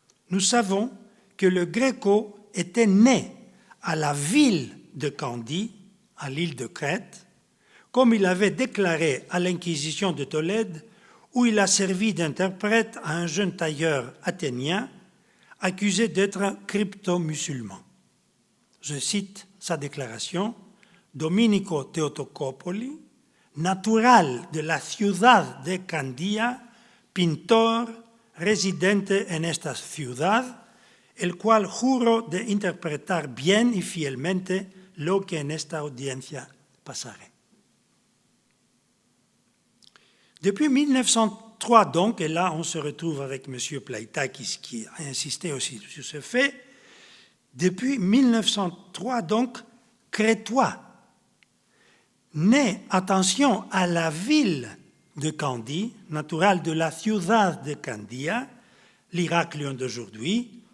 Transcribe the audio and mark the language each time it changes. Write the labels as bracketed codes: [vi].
[fr] nous savons que le Greco était né à la ville de Candie, à l'île de Crète, comme il avait déclaré à l'Inquisition de Tolède, où il a servi d'interprète à un jeune tailleur athénien accusé d'être crypto-musulman. Je cite sa déclaration, [es] Domenico Theotokopoulos, natural de la ciudad de Candia, pintor, residente en esta ciudad, el cual juro de interpretar bien y fielmente lo que en esta audiencia pasaré. [fr] Depuis 1903 donc, et là on se retrouve avec M. Plaitakis qui a insisté aussi sur ce fait, depuis 1903 donc, crétois, né, attention, à la ville de Candie, naturel [es] de la ciudad de Candia, [fr] l'Iraklion d'aujourd'hui.